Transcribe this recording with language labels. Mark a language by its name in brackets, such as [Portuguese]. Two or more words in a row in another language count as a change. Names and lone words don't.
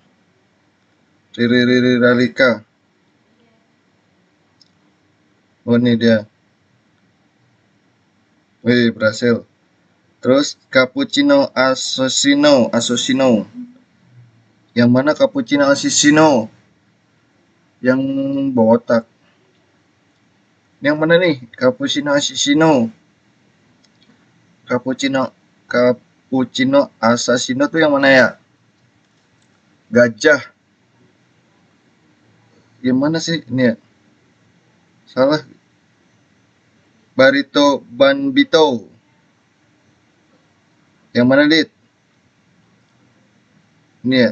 [Indonesian] Liri larika. Oh, ini dia. Wih, berhasil. Terus cappuccino assassino. Yang mana cappuccino assassino? Yang botak. Yang mana nih? Cappuccino assassino. Cappuccino assassino tuh yang mana ya? Gajah. Yang mana sih ini ya? Salah. Barito Banbito. Yang mana, Dit? Ini ya.